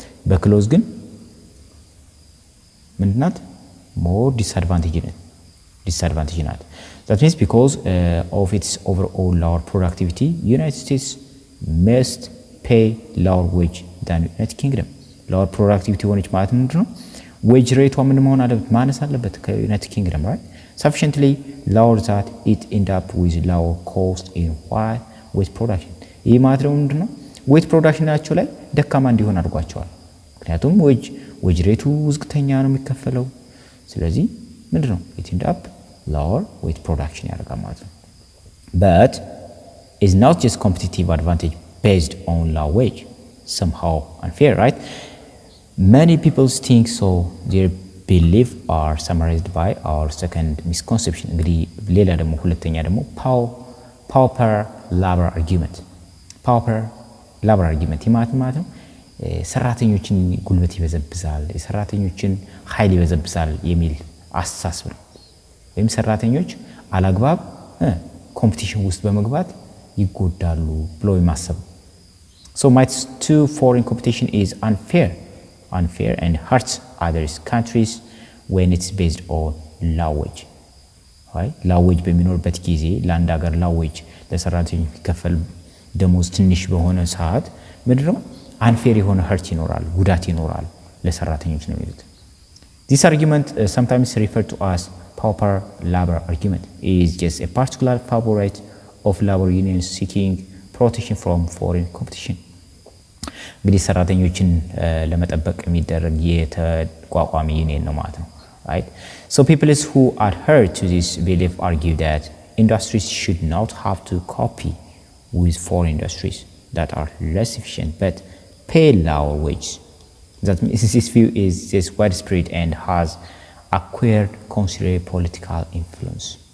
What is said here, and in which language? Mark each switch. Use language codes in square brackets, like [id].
[am] በክሎዝ ግን ምንድናት? [en] more disadvantage ናት። That means because of its overall lower productivity, United States must pay lower wage than United Kingdom. [am] lower productivity ሆነች ማለት ምንድነው? wage rate ምን መሆን አለበት? ማነስ አለበት ከዩናይትድ ኪንግደም right? [en] sufficiently lower that it end up with lower cost in wheat production. [am] ይህ ማለት ነው ምንድነው? wheat production ናቸው ላይ ደካማ እንዲሆን አድርጓቸዋል። ምክንያቱም wage rate ዝቅተኛ ነው የሚከፈለው። ስለዚህ ምንድነው? [en] it end up lower wheat production [am] ያደርጋል ማለት ነው። [en] but is not just competitive advantage based on low wage, somehow unfair, right? Many people think so. Their belief are summarized by our second misconception. [am] እንግዲህ ሌላ ደግሞ ሁለተኛ ደግሞ pauper labor argument. pauper labor argument ማለት ነው ሰራተኞችን ጉልበት ይበዘብዛል፣ የሰራተኞችን ኃይል ይበዘብዛል የሚል አስተሳሰብ ነው። ወይም ሰራተኞች አላግባብ ኮምፒቲሽን ውስጥ በመግባት ይጎዳሉ ብሎ የማሰብ [en] so might to foreign competition is unfair and hurts other countries when it's based on low wage, right? [am] low wage በሚኖርበት ጊዜ ለአንድ ሀገር low wage ለሰራተኞች የሚከፈል ደሞዝ ትንሽ በሆነ ሰዓት ምንድነው unfair የሆነ hurt ይኖራል፣ ጉዳት ይኖራል ለሰራተኞች ነው የሚሉት። [en] This argument sometimes referred to as pauper labor argument is just a particular favorite of labor unions seeking protection from foreign competition. [am] እንግዲህ ሰራተኞችን ለመጠበቅ የሚደረግ የተቋቋሚ ዩኒየን ነው ማለት ነው right? [en] so people who adhere to this belief argue that industries should not have to copy with foreign industries that are less efficient but pay lower wages. That means this view is just widespread and has acquired considerable political influence.